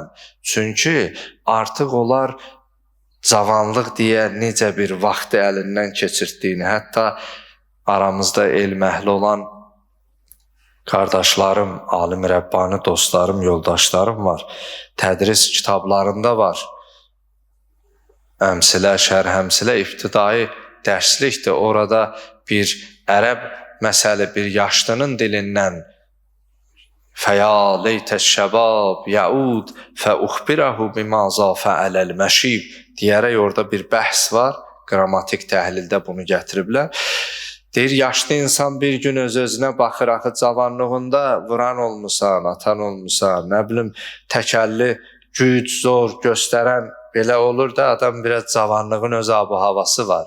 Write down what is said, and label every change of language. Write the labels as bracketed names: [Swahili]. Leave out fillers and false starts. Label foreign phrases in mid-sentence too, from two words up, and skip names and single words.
[Azerbaijani] Çünki artıq onlar cavanlıq deyə necə bir vaxtı əlindən keçirdiyini, hətta aramızda elm əhli olan qardaşlarım, alim Rəbbani dostlarım, yoldaşlarım var. Tədris kitablarında var. Əmsilə, şərh əmsilə ibtidai dərslikdir. Orada bir ərəb məsəli, bir yaşlının dilindən [Arabic] فَيَا لَيْتَ الشَّبَابِ يَعُودْ فَأُخْبِرَهُ بِمَازَا فَعَلَ الْمَشِيبِ [Azerbaijani] deyərək orada bir bəhs var. Qrammatik təhlildə bunu gətiriblər. Deyir, yaşlı insan bir gün öz-özünə baxır, axı cavanlığında vuran olmusan, atan olmusan, nə bilim, təkəlli, güc, zor göstərən belə olur da, adam biraz cavanlığın öz abu havası var.